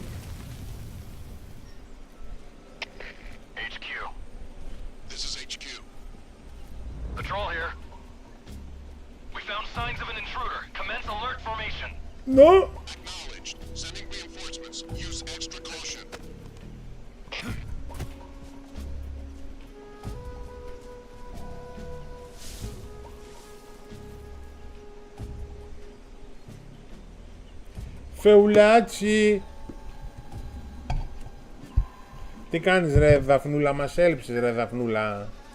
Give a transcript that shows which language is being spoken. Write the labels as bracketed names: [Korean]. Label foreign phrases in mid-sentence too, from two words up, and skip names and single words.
[English] HQ. This is HQ. Patrol here. We found signs of an intruder. Commence alert formation. No! Acknowledged. Sending reinforcements. Use extra caution. [Greek] Φεουλάτσι! Τι κάνεις ρε Δαφνούλα, μας έλειψες ρε Δαφνούλα.